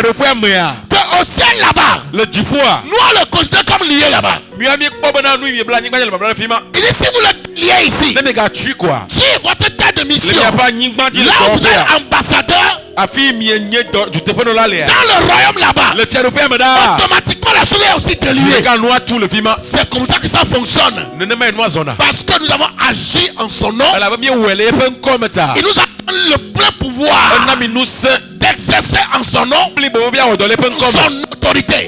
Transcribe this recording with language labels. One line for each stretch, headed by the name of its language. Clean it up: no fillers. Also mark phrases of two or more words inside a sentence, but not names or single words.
Ewe: fiaɖoƒea mea.
French: que au ciel là-bas,
Ewe: le dziƒoa.
French: nous on le considère comme lié là-bas.
Ewe: mia mi kpɔ bena nu yi mi bla anyigba dzi le babla le fi ma.
French: Il dit si vous le liez ici,
Ewe: ne mi gatui koa.
French: sur votre terre de
Ewe: le
French: mission,
Ewe: miaƒe anyigba dzi le
French: là où vous
Ewe: dɔwɔƒea.
French: êtes ambassadeur,
Ewe: afi mienye duteƒenɔla lea.
French: dans le royaume là-bas,
Ewe: le fiaɖoƒea me ɖaa.
French: automatiquement pas la chose est aussi déliée. C'est comme ça que ça fonctionne. Parce que nous avons agi en son nom. Il nous a donné le plein pouvoir d'exercer en son nom son autorité.